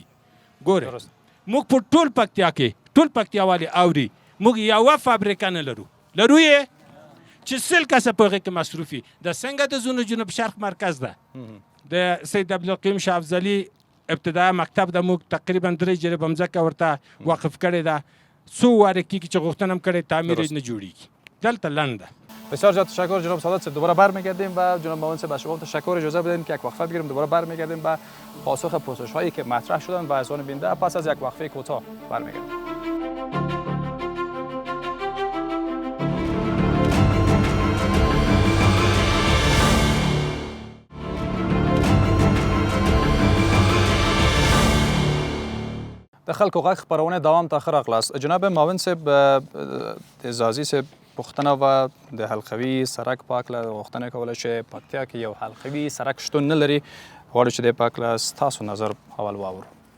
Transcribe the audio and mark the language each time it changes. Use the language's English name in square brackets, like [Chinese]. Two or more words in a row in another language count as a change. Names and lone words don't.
[Pashto] ګوره موږ په ټول پکتیا کې ټول پکتیاوالي اوري موږ یوه فابریکه نه لرو یې چې سل کسه په هغې کې مصروفي د څنګه د زونو جنوب شرق مرکز ده د سید عبدالقیوم شاه افضلي ابتدایه مکتب ده موږ تقریبا 3 جریبه مځکه ورته وقف کړې ده څو واره کېږي چې غوښتنه هم کړې تعمیر نه جوړیږي دلته لنده [Persian] بسیار زیاد تشکر جناب سعادت صاحب دوباره برمیگردیم و جناب معاون صاحب از شما تشکر اجازه بدین که یک وقفه بگیریم دوباره برمیگردیم و پاسخ پرسش هایی که مطرح شدن و از آن بینده پس از یک وقفه کوتاه برمیگردیم [Pashto] د خلکو غږ خپرونه دوام ته ښه راغلاست جناب معاون صاحب د زازي صاحب پوښتنه وه د حلقوي سرک په هکله غوښتنه کوله چې پکتیا کې یو حلقوي سرک شتون نه لري غواړو چې دې په هکله ستاسو نظر اول واورو